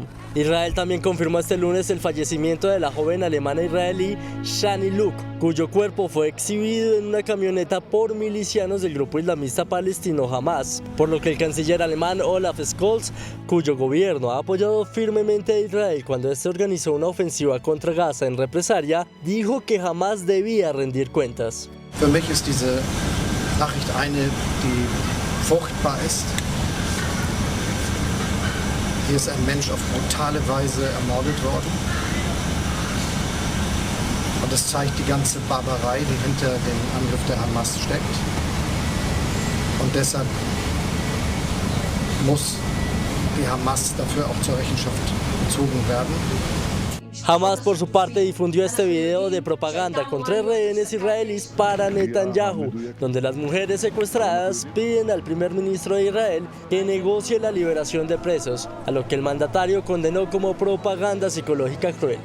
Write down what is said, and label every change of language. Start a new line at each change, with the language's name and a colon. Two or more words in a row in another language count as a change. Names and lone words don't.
Spanish: Israel también confirmó este lunes el fallecimiento de la joven alemana israelí Shani Luk, cuyo cuerpo fue exhibido en una camioneta por milicianos del grupo islamista palestino Hamás, por lo que el canciller alemán Olaf Scholz, cuyo gobierno ha apoyado firmemente a Israel cuando este organizó una ofensiva contra Gaza en represalia, dijo que Hamás debía rendir cuentas.
German: Für mich ist diese Nachricht eine, die furchtbar ist. Hier ist ein Mensch auf brutale Weise ermordet worden. Und es zeigt die ganze Barbarei, die hinter dem Angriff der Hamas steckt. Und deshalb muss die Hamas dafür auch zur Rechenschaft gezogen werden.
Spanish: Hamás, por su parte, difundió este video de propaganda con 3 rehenes israelíes para Netanyahu, donde las mujeres secuestradas piden al primer ministro de Israel que negocie la liberación de presos, a lo que el mandatario condenó como propaganda psicológica cruel.